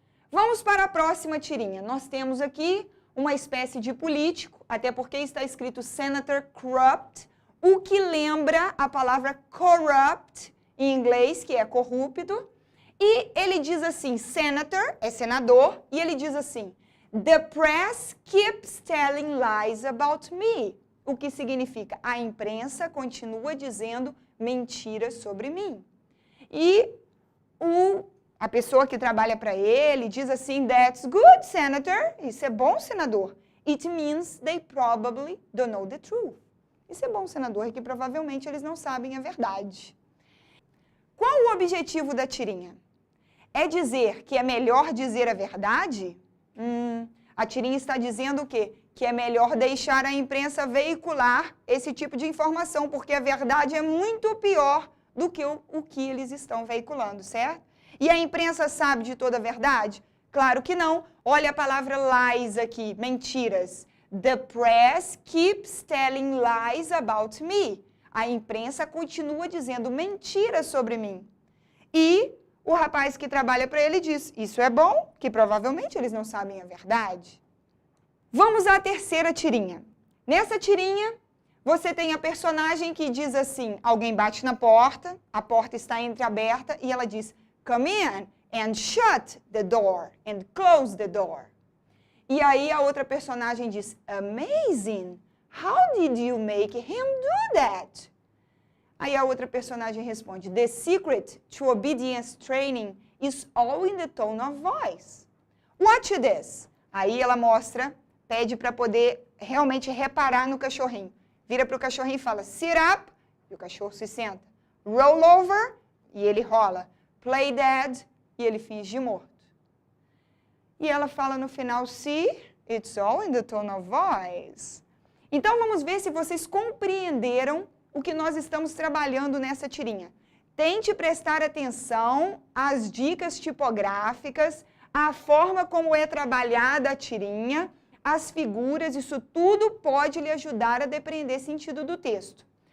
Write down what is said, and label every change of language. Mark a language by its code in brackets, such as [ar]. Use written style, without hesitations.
[pt] Vamos para a próxima tirinha. Nós temos aqui uma espécie de político, até porque está escrito Senator Corrupt, o que lembra a palavra corrupt em inglês, que é corrupto, e ele diz assim, senator, é senador, e ele diz assim, [en] the press keeps telling lies about me, [pt] o que significa, a imprensa continua dizendo mentiras sobre mim. E a pessoa que trabalha para ele diz assim, [en] that's good, senator, [pt] isso é bom, senador. [en] It means they probably don't know the truth. [pt] Isso é bom, senador, é que provavelmente eles não sabem a verdade. Qual o objetivo da tirinha? É dizer que é melhor dizer a verdade? A tirinha está dizendo o quê? Que é melhor deixar a imprensa veicular esse tipo de informação, porque a verdade é muito pior do que o que eles estão veiculando, certo? E a imprensa sabe de toda a verdade? Claro que não. Olha a palavra lies aqui, mentiras. [en] The press keeps telling lies about me. [pt] A imprensa continua dizendo mentiras sobre mim. E o rapaz que trabalha para ele diz, isso é bom, que provavelmente eles não sabem a verdade. Vamos à terceira tirinha. Nessa tirinha, Você tem a personagem que diz assim, alguém bate na porta, a porta está entreaberta e ela diz, [en] come in and shut the door [pt] and close the door. E aí a outra personagem diz, [en] amazing, how did you make him do that? [pt] Aí a outra personagem responde, [en] the secret to obedience training is all in the tone of voice. Watch this. [pt] Aí ela mostra, pede para poder realmente reparar no cachorrinho. Vira para o cachorrinho e fala, sit up, e o cachorro se senta. [en] Roll over, [pt] e ele rola. [en] Play dead, [pt] e ele finge morto. E ela fala no final, [en] see, it's all in the tone of voice. [pt] Então vamos ver se vocês compreenderam o que nós estamos trabalhando nessa tirinha. Tente prestar atenção às dicas tipográficas, à forma como é trabalhada a tirinha, as figuras, isso tudo pode lhe ajudar a depreender sentido do texto.